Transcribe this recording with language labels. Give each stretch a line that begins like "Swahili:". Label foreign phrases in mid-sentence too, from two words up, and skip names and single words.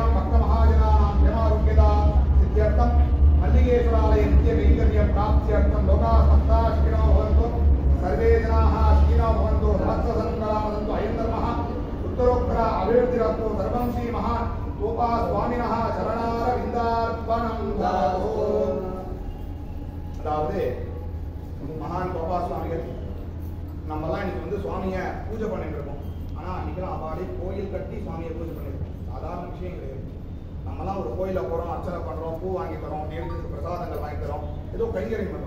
Sanskrit: भक्तमहाजनानां क्षमारोग्यता सिद्ध्यर्थं मल्लिकेश्वरालये नित्यकैङ्कर्य प्राप्त्यर्थं लोकाः समस्ताः सुखिनो भवन्तु सर्वे जनाः सुखिनो भवन्तु सहस्रसन्मलामसन्तु अयं धर्मः उत्तरोत्तर अभिवृद्धिरस्तु सर्वं श्री महान् गोपा स्वामिनः शरणारविन्दार्पणं ददातु
Tamil: அதாவது மகான் கோபா சுவாமிகள் நம்மலாம் இன்னைக்கு வந்து சுவாமியை பூஜை பண்ணிட்டு இருக்கோம். ஆனால் அன்னைக்கெல்லாம் அவாடி கோயில் கட்டி சுவாமியை பூஜை பண்ணிருக்கோம். சாதாரண விஷயம் கிடையாது. நம்மலாம் ஒரு கோயிலில் போகிறோம், அர்ச்சனை பண்ணுறோம், பூ வாங்கி தரோம், நேரத்துக்கு பிரசாதங்கள் வாங்கி தரோம், ஏதோ கைங்கரியம் பண்ணுறோம்.